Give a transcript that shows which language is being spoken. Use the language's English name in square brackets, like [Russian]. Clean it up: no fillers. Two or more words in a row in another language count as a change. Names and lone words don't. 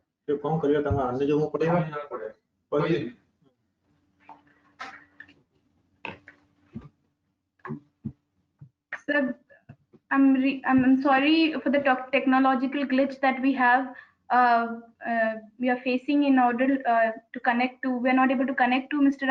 [Odia] ସେ କଣ କରିବା ତାଙ୍କ ଅନ୍ୟ ଯୋଉ ପଡେଇବା କହିଦେବି [English] Sir, I'm sorry for the technological glitch that we have. We are facing in order to connect to. We are not able to connect to Mr.